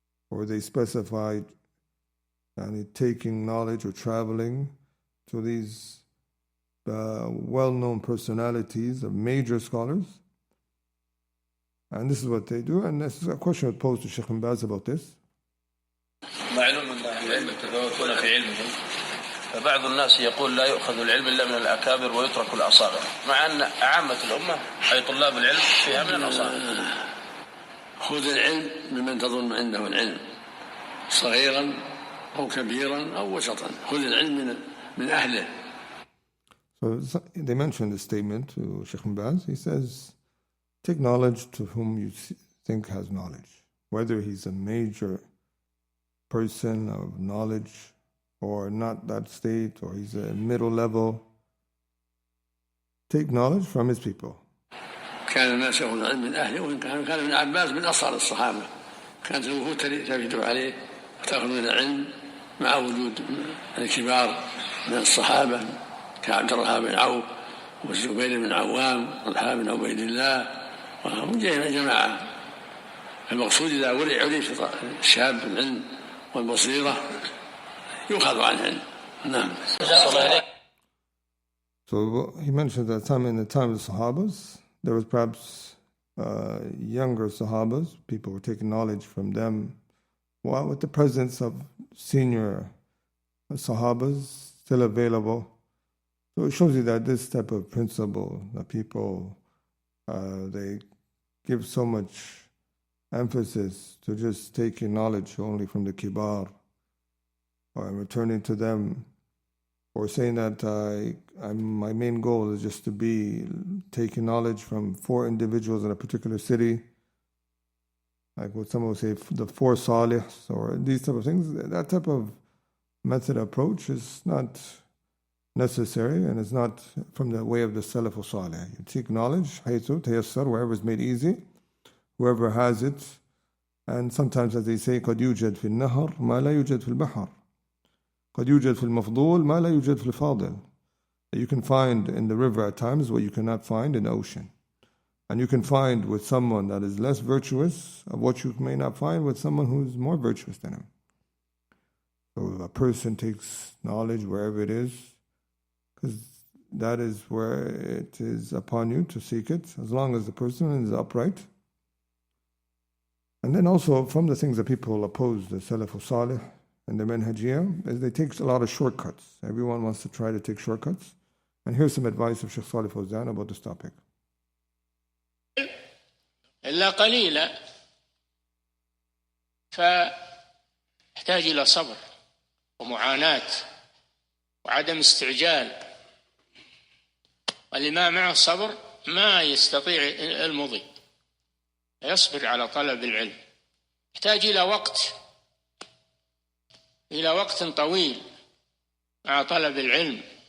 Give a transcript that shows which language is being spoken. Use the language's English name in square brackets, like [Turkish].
[English] or they specified taking knowledge or traveling to these well-known personalities of major scholars. And this is what they do. And this is a question posed to Sheikh bin Baz about this. [Arabic] معلوم أن أهل العلم يتفاوتون في علمهم فبعض الناس يقول لا يؤخذ العلم إلا من الأكابر ويترك الأصابع مع أن عامة الأمة أي طلاب العلم فيها من الأصابع. خذ العلم ممن تظن عنده العلم صغيرا أو كبيرا أو وسطا خذ العلم من أهله. [English] So they mentioned this statement to Sheikh bin Baz. He says, take knowledge to whom you think has knowledge, whether he's a major person of knowledge or not that state, or he's a middle level. Take knowledge from his people. [Arabic] كان الناس يأخذون العلم من أهله وإن كان ابن عباس من أصغر الصحابة كانت الوفود تفد عليه وتأخذ من العلم مع وجود الكبار من الصحابة كعبد الرحمن بن عوف والزبير بن عوام والحارث بن عبيد الله وهم جماعة. المقصود إذا عرف الشاب بالعلم والبصيرة يؤخذ عن العلم. نعم. [English] So he mentioned that in the time of the Sahabas, there was perhaps younger Sahabas, people were taking knowledge from them, while with the presence of senior Sahabas still available. So it shows you that this type of principle, that people, they give so much emphasis to just taking knowledge only from the kibar, or returning to them, or saying that my main goal is just to be taking knowledge from 4 individuals in a particular city, like what some will say, the 4 Saalihs, or these type of things. That type of method approach is not necessary, and it's not from the way of the Salaf al-Saalih. You take knowledge, [Arabic] haythu tayassar, [English] wherever is made easy, whoever has it. And sometimes, as they say, [Arabic] قد يوجد في النهر ما لا يوجد في البحر. قد يوجد في المفضول ما لا يوجد في الفاضل. [English] You can find in the river at times what you cannot find in the ocean. And you can find with someone that is less virtuous of what you may not find with someone who is more virtuous than him. So a person takes knowledge wherever it is, because that is where it is upon you to seek it, as long as the person is upright. And then also from the things that people oppose the Salaf al-Saalih and the Manhajiyah is they take a lot of shortcuts. Everyone wants to try to take shortcuts. And here's some advice of Shaykh Salih Fawzan about this topic. [Arabic] إلا قليلا فيحتاج إلى صبر ومعاناة وعدم استعجال، واللي ما معه صبر ما يستطيع المضي، يصبر على طلب العلم، يحتاج إلى وقت طويل مع طلب العلم.